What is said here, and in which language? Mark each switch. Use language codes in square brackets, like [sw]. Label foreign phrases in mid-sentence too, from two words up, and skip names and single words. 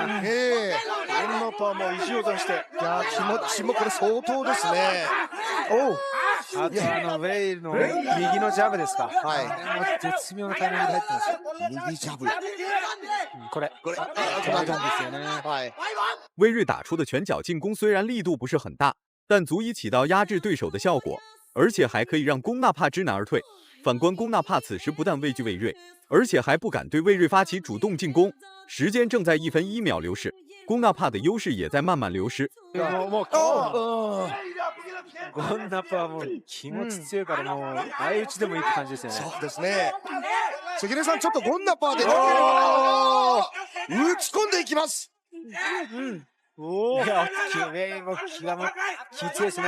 [ja] ゴンナパーも意地を出して。いや、気持ちもこれ相当ですね。あとウェイルの右のジャブですか。絶妙なタイミングで入ってますよ。右ジャブ。これ止まるんですよね。 [zh] 威瑞打出的拳脚进攻虽然力度不是很大，但足以起到压制对手的效果，而且还可以让龚纳帕知难而退。反观龚纳帕此时不但畏惧魏瑞，而且还不敢对魏瑞发起主动进攻。时间正在1分1秒流逝，龚纳帕的优势也在慢慢流失。 [ja] ゴンナパーも気持ち強いからもう相打ちでもいいって感じですよね。そうですね。関根さん、ちょっとゴンナパーで打ち込んでいきます。いや、ウェイも気が気強いですね。